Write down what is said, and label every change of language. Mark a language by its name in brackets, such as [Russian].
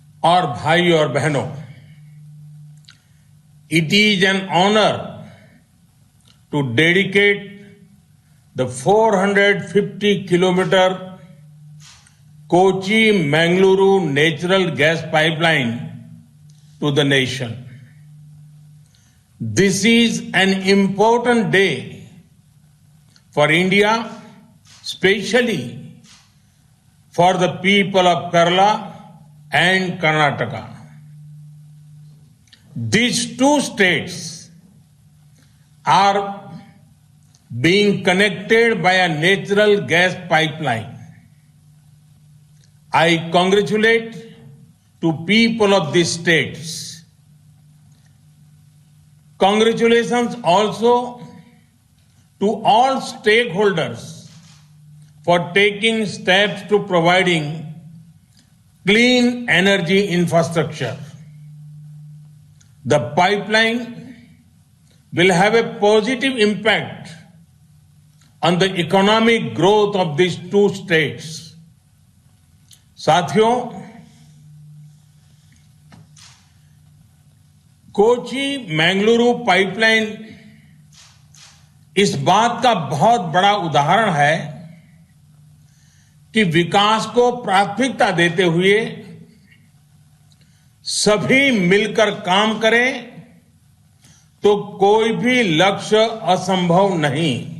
[Hindi] और भाई और बहनों, [English] It is an honour to dedicate the 450 kilometre Kochi Mangaluru natural gas pipeline to the nation. This is an important day for India, especially for the people of Kerala and Karnataka. These two states are being connected by a natural gas pipeline. I congratulate to people of these states. Congratulations also to all stakeholders for taking steps to providing clean energy infrastructure. The pipeline will have a positive impact on the economic growth of these two states. [Hindi] साथियों, Kochi Mangaluru pipeline इस बात का बहुत बड़ा उदाहरण है कि विकास को प्राथमिकता देते हुए सभी मिलकर काम करें तो कोई भी लक्ष्य असंभव नहीं।